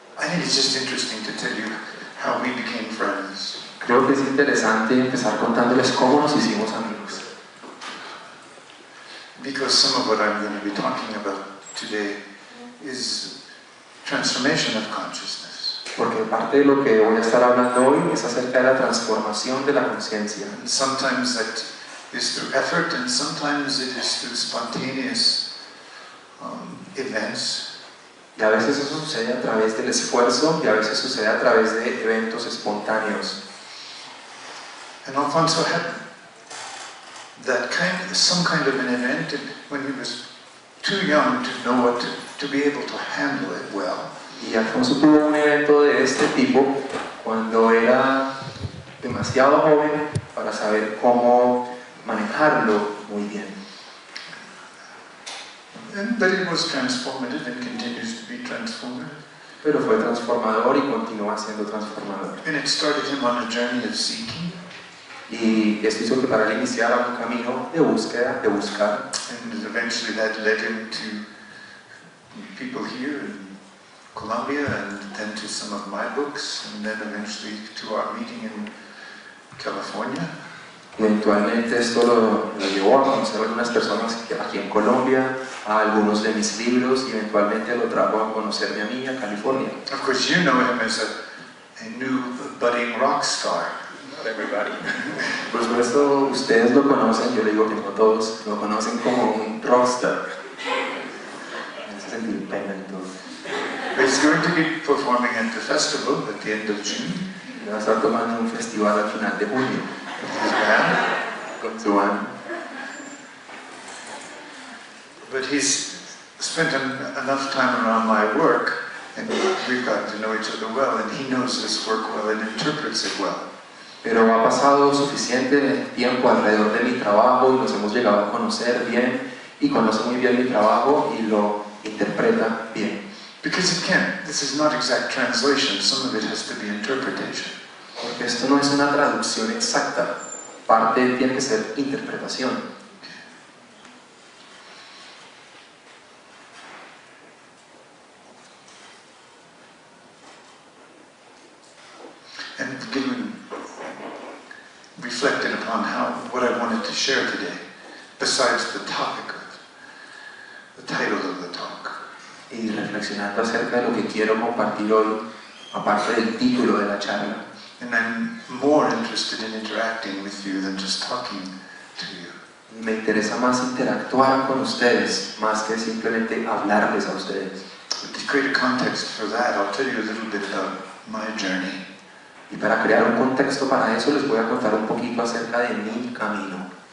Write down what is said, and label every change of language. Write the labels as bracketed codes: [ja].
[en] think it's just interesting to tell you how we became friends. [es] Creo que es interesante empezar contándoles cómo nos hicimos amigos. [en] Because some of what I'm going to be talking about today is transformation of consciousness. [es] Porque parte de lo que voy a estar hablando hoy es acerca de la transformación de la conciencia. [en] And sometimes that is through effort, and sometimes it is through spontaneous events. [es] Y a veces eso sucede a través del esfuerzo y a veces sucede a través de eventos espontáneos. [en] And Alfonso had some kind of an event when he was too young to know what to be able to handle it well. [es] Y Alfonso tuvo un evento de este tipo cuando era demasiado joven para saber cómo manejarlo muy bien. [en] But it was transformative and continues to be transformative. [es] Pero fue transformador y continúa siendo transformador. [en] And it started him on a journey of seeking. [es] Y esto hizo que para él iniciara un camino de búsqueda, de buscar. [en] And eventually that led him to people here in Colombia, and then to some of my books, and then eventually to our meeting in California. [es] Eventualmente esto lo llevó a conocer a algunas personas aquí en Colombia, a algunos de mis libros, y eventualmente lo trajo a conocerme a mí a California. [en] Of course, you know him as a new budding rock star. Not everybody. [es] Por supuesto, ustedes lo conocen, yo le digo que no todos, lo conocen como un rockstar. En ese sentido, pena y todo. [en] He's going to be performing at the festival at the end of June. [es] Va a estar tomando un festival al final de junio. [en] His band. [es] Con su banda. [en] But he's spent enough time around my work, and we've gotten to know each other well, and he knows this work well and interprets it well. [es] Pero ha pasado suficiente tiempo alrededor de mi trabajo y nos hemos llegado a conocer bien y conoce muy bien mi trabajo y lo interpreta bien. [en] Because it can't. This is not exact translation. Some of it has to be interpretation. [es] Porque esto no es una traducción exacta. Parte tiene que ser interpretación. [en] And given, reflected upon what I wanted to share today, besides the topic of the title of the talk. [es] Y reflexionando acerca de lo que quiero compartir hoy, aparte del título de la charla. [en] And I'm more interested in interacting with you than just talking to you. [es] Me interesa más interactuar con ustedes, más que simplemente hablarles a ustedes. [en] But to create a context for that, I'll tell you a little bit about my journey. [es] Y para crear un contexto para eso, les voy a contar un poquito acerca de mi camino.